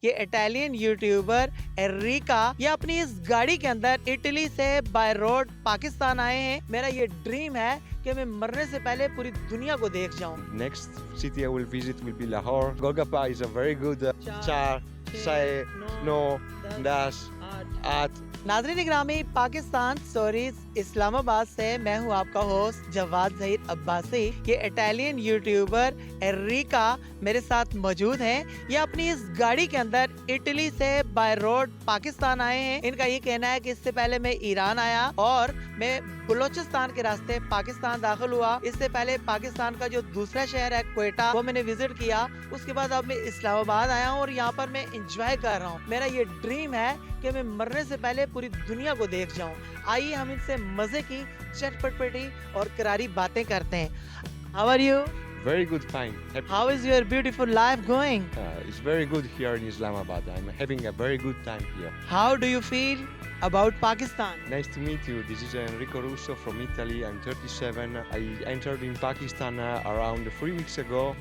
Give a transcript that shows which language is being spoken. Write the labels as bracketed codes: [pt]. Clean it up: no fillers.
[ur] یہ Italian YouTuber انریکا یہ اپنی اس گاڑی کے اندر اٹلی سے بائی روڈ پاکستان آئے ہیں. میرا یہ ڈریم ہے کہ میں مرنے سے پہلے پوری دنیا کو دیکھ جاؤں. [en] Next city I will visit will be Lahore. Golgappa is a very good char, say, no, das, at. [ur] ناظرین گرامی، پاکستان سٹوریز اسلام آباد سے میں ہوں آپ کا ہوسٹ جواد ظہیر عباسی. یہ اٹالین یوٹیوبر انریکا میرے ساتھ موجود ہیں. یہ اپنی اس گاڑی کے اندر اٹلی سے بائی روڈ پاکستان آئے ہیں. ان کا یہ کہنا ہے کہ اس سے پہلے میں ایران آیا اور میں بلوچستان کے راستے پاکستان داخل ہوا. اس سے پہلے پاکستان کا جو دوسرا شہر ہے کوئٹہ وہ میں نے وزٹ کیا. اس کے بعد اب میں اسلام آباد آیا ہوں اور یہاں پر میں انجوائے کر رہا ہوں. میرا یہ ڈریم ہے کہ میں مرنے سے پہلے پوری دنیا کو دیکھ جاؤں. آئیے ہم ان سے مزے کی چٹ پٹ پٹی اور کراری باتیں کرتے ہیں. [en] How are you? Very good, fine. How is your beautiful life going? It's very good here in Islamabad. I'm having a very good time here. How do you feel about Pakistan? Nice to meet you. This is Enrico Russo from Italy. I'm 37. I entered in Pakistan around 3 weeks ago.